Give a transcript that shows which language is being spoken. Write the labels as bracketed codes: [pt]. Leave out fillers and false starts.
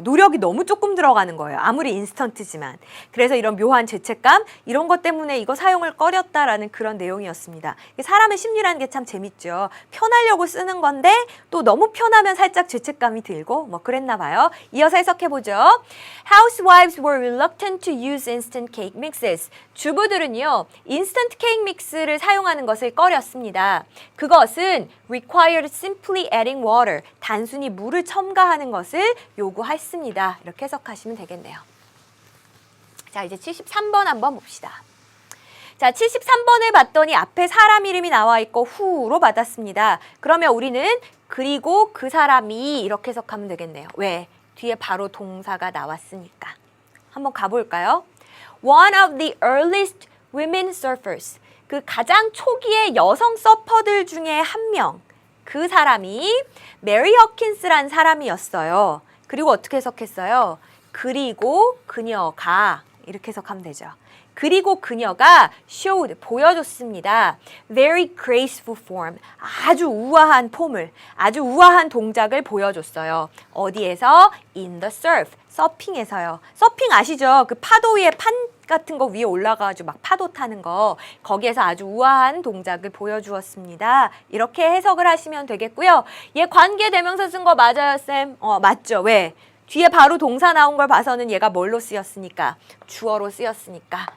[ko] 노력이 너무 조금 들어가는 거예요. 아무리 인스턴트지만. 그래서 이런 묘한 죄책감 이런 것 때문에 이거 사용을 꺼렸다라는 그런 내용이었습니다. 사람의 심리라는 게 참 재밌죠. 편하려고 쓰는 건데 또 너무 편하면 살짝 죄책감이 들고 뭐 그랬나 봐요. 이어서 해석해보죠. [en] Housewives were reluctant to use instant cake mixes. [ko] 주부들은요. 인스턴트 케이크 믹스를 사용하는 것을 꺼렸습니다. 그것은 [en] required simply adding water. [ko] 단순히 물을 첨가하는 것을 요구했습니다. 이렇게 해석하시면 되겠네요. 자, 이제 73번 한번 봅시다. 자, 73번을 봤더니 앞에 사람 이름이 나와 있고 who로 받았습니다. 그러면 우리는 그리고 그 사람이 이렇게 해석하면 되겠네요. 왜? 뒤에 바로 동사가 나왔으니까. 한번 가볼까요? [en] One of the earliest women surfers. [ko] 그 가장 초기의 여성 서퍼들 중에 한 명. 그 사람이 메리 허킨스란 사람이었어요. 그리고 어떻게 해석했어요? 그리고 그녀가 이렇게 해석하면 되죠. 그리고 그녀가 [en] showed, [ko] 보여줬습니다. [en] Very graceful form, [ko] 아주 우아한 폼을, 아주 우아한 동작을 보여줬어요. 어디에서? [en] In the surf, [ko] 서핑에서요. 서핑 아시죠? 그 파도 위에 판 같은 거 위에 올라가가지고 막 파도 타는 거, 거기에서 아주 우아한 동작을 보여주었습니다. 이렇게 해석을 하시면 되겠고요. 얘 관계대명사 쓴 거 맞아요, 쌤? 맞죠. 왜? 뒤에 바로 동사 나온 걸 봐서는 얘가 뭘로 쓰였으니까? 주어로 쓰였으니까.